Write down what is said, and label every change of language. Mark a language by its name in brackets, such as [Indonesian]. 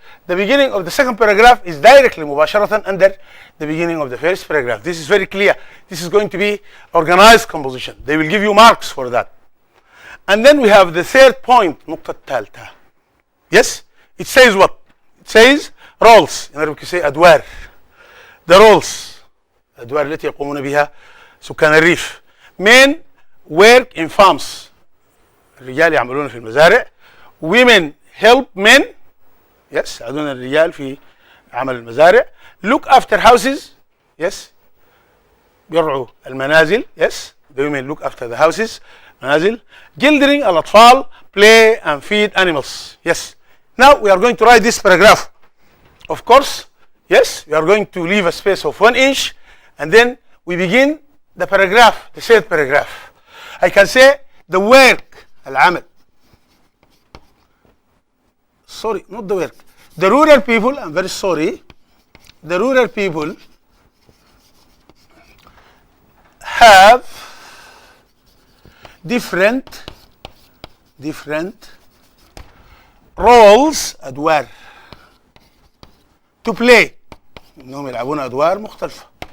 [English] The beginning of the second paragraph is directly مباشرة under the beginning of the first paragraph. This is very clear. This is going to be organized composition. They will give you marks for that. And then we have the third point, [Arabic] النقطة الثالثة. [English] It says what? It says roles. In Arabic you say أدوار. The roles. [Arabic] الأدوار التي يقومون بها سكان الريف. [English] Men work in farms. [Arabic] الرجال يعملون في المزارع. [English] Women help men. [Arabic] يساعدون الرجال في عمل المزارع. [English] Look after houses. [Arabic] بيرعوا المنازل. [English] The women look after the houses. [Arabic] منازل. [English] Children الأطفال play and feed animals. Now we are going to write this paragraph. Of course, we are going to leave a space of 1 inch and then we begin the paragraph, the third paragraph. I can say the work, العمل. Sorry, not the work. The rural people, I'm very sorry. The rural people have different roles أدوار to play. [Arabic] إنهم يلعبون أدوار مختلفة.